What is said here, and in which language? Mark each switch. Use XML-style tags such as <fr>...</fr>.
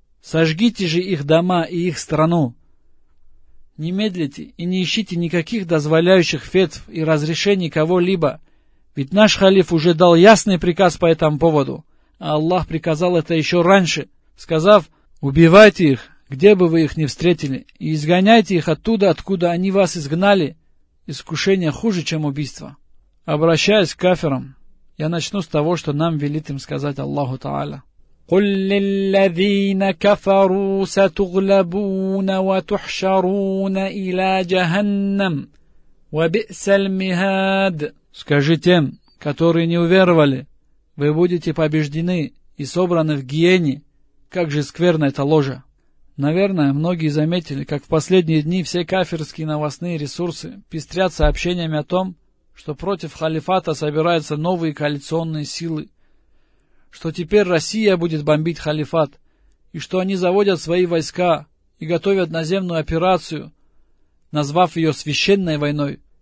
<ru>Сожгите же их дома и их страну. Не медлите и не ищите никаких дозволяющих фетв и разрешений кого-либо, ведь наш халиф уже дал ясный приказ по этому поводу, а Аллах приказал это еще раньше, сказав: «Убивайте их, где бы вы их ни встретили, и изгоняйте их оттуда, откуда они вас изгнали. Искушение хуже, чем убийство». Обращаясь к кафирам, я начну с того, что нам велит им сказать Аллаху Та'аля.</ru> <ar>قل للذين كفروا ستغلبون وتحشرون إلى جهنم وبئس المهاد.</ar> <ru>Скажи тем, которые не уверовали, вы будете побеждены и собраны в гиене. Как же скверна эта ложа. Наверное, многие заметили, как в последние дни все кафирские новостные ресурсы пестрят сообщениями о том, что против халифата собираются новые коалиционные силы, что теперь Россия будет бомбить халифат, и что они заводят свои войска и готовят наземную операцию, назвав ее священной войной.</ru>